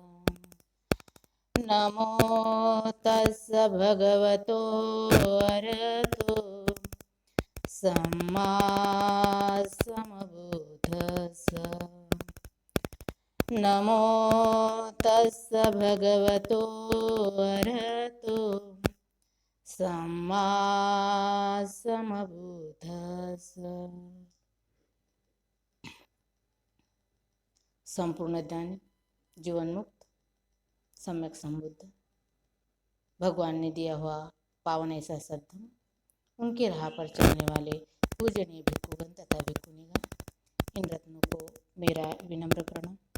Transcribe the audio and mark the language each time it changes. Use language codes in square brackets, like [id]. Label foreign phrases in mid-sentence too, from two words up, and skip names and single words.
[pi] नमो तस्स भगवतो अरहतो सम्मा सम्बुद्धस्स। नमो तस्स भगवतो अरहतो सम्मा सम्बुद्धस्स। [hi] संपूर्ण ज्ञानी, जीवन मुक्त, सम्यक संबुद्ध, भगवान ने दिया हुआ पावन ऐसा सद्धम, उनके राह पर चलने वाले पूजनीय भिक्षुगण तथा भिक्षुणीगण, इन रत्नों को मेरा विनम्र प्रणाम।